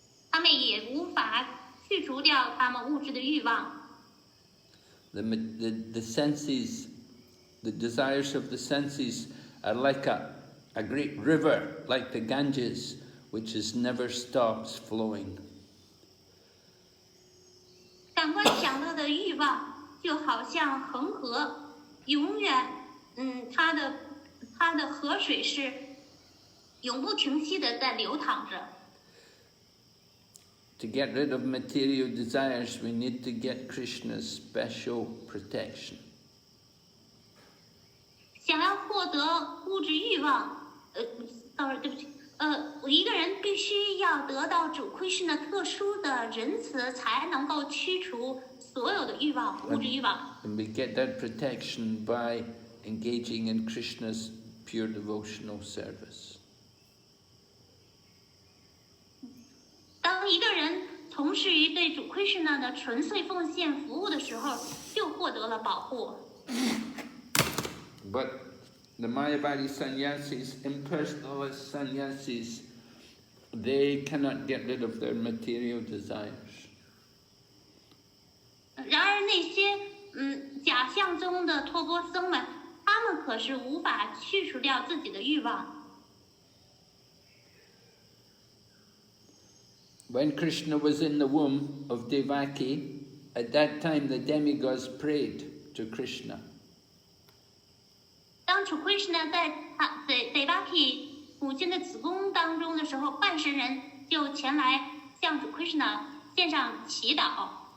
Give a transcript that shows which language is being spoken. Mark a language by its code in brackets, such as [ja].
[zh] 他们也无法去除掉他们物质的欲望。 [en] The senses, the desires of the senses are like a great river, like the Ganges, which never stops flowing. [zh] 感官享乐的欲望就好像恒河，永远，它的河水是永不停息的在流淌着。 [en] To get rid of material desires, we need to get Krishna's special protection. [zh] 想要获得物质欲望，对不起，一个人必须要得到主Krishna特殊的仁慈，才能够驱除所有的欲望，物质欲望。 [en] And we get that protection by engaging in Krishna's pure devotional service. [zh] 当一个人从事于对主Krishna的纯粹奉献服务的时候，就获得了保护。 [en] But the Mayavadi sannyasis, impersonalist sannyasis, they cannot get rid of their material desires. [zh] 然而那些假象中的托钵僧们，他们可是无法去除掉自己的欲望。 [en] When Krishna was in the womb of Devaki, at that time the demigods prayed to Krishna. [zh] 当主Krishna在Devaki 母亲的子宫当中的时候，半神人就前来向主Krishna 献上祈祷。